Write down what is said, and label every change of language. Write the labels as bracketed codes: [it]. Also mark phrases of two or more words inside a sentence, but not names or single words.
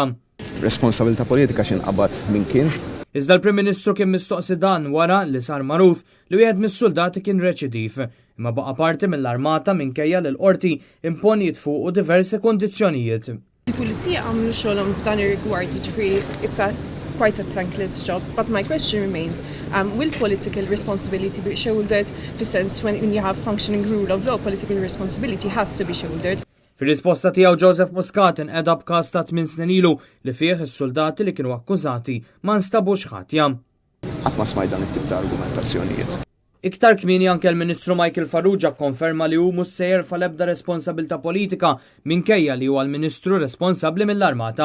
[mt] Responsabilità politika x'inqabad minn kien. Iżda l-Prim Ministru kien mistoqsi dan wara li sar magħruf li wieħed mis-soldati kien reċidiv, imma baqa' parti mill-armata minkejja li l-qorti imponiet fuqu diversi kondizzjonijiet. Il-pulizija għamlu xogħolhom f'dan ir-rigward, jiġifieri [en] it's quite a thankless job, but my question remains, will political responsibility be shouldered? Fis-sense when you have functioning rule of law, political responsibility has to be shouldered. [mt] Fir-risposta tiegħu Muscat inqeda b'każ ta' 8 snin ilu li fih is-soldati li kienu akkużati ma nstabux ħatja. Qatt ma smajt dan it-tip ta' argumentazzjonijiet. Iktar kmieni anke l-Ministru konferma li hu mhux se jerfa' l-ebda responsabilità politika minkejja li huwa l-Ministru responsabbli mill-Armata.